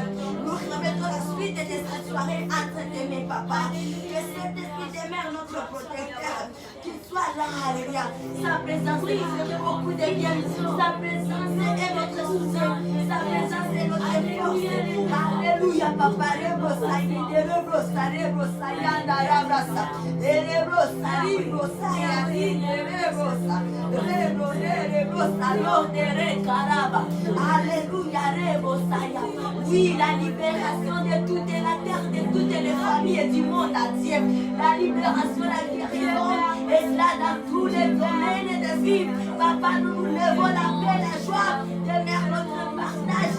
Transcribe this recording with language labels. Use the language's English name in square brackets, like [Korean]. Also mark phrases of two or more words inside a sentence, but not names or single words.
[French] Nous remettons la suite de cette soirée entre tes mains, papa. Que cet esprit des mères, notre protecteur, qu'il soit là, alléluia. Sa présence est beaucoup de bien. Sa présence est notre soutien. Sa présence est notre force. Alléluia, papa. Rebrosa, rebrosa, rebrosa, yanda, rabrasa. Rebrosa, rebrosa, rebrosa. Rebrosa, l'ordre, recaraba. Alléluia, rebrosa. Oui, la libération de toute la terre, de toutes les familles et du monde entier. La libération, la guérison est là dans tous les domaines de vie. Papa, nous nous levons la paix, la joie de mettre notre partage.